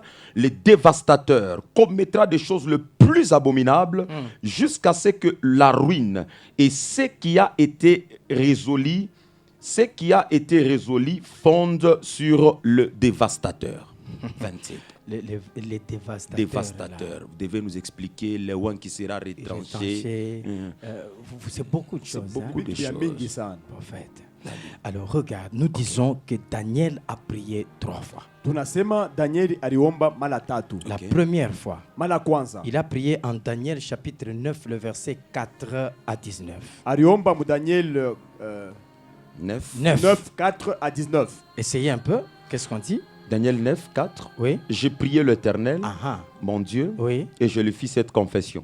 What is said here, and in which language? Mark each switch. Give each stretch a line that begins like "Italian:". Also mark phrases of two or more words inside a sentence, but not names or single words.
French: Les dévastateurs commettra des choses les plus abominables jusqu'à ce que la ruine et ce qui a été résolu fondent sur le dévastateur. 27. Les dévastateurs. Dévastateurs. Vous devez nous expliquer le one qui sera retranché. C'est beaucoup de choses. C'est beaucoup de choses. Prophète. Alors regarde, nous disons que Daniel a prié 3 fois.
Swahili: Tunasema Daniel aliomba mara tatu.
French: La première fois,
Swahili: mara kwanza,
French: il a prié en Daniel chapitre 9, le verset 4 à 19.
Swahili: Aliomba mu Daniel 9,
French: 4 à 19. Essayez un peu, qu'est-ce qu'on dit? Daniel 9, 4. Oui. J'ai prié l'Éternel, mon Dieu, oui, et je lui fis cette confession.